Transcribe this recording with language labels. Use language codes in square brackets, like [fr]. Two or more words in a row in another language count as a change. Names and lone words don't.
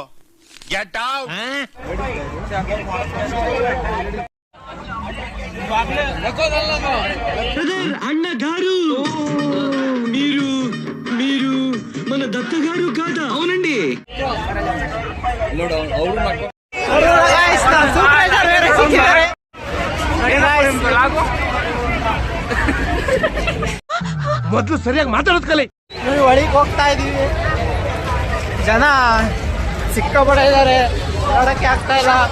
[en] Get out. [te] అన్న గారు మీరు మీరు మన దత్త గారు కాదా? అవునండి. [kn] ಮೊದ್ಲು ಸರಿಯಾಗಿ ಮಾತಾಡೋದ್ ಕಲಿ. ನೋಡಿ ಒಳಗೆ ಹೋಗ್ತಾ ಇದೀವಿ. ಜನ ಸಿಕ್ಕಾಪಟ್ಟೆ ಇದ್ದಾರೆ, ನೋಡಕ್ಕೆ ಆಗ್ತಾ ಇಲ್ಲ.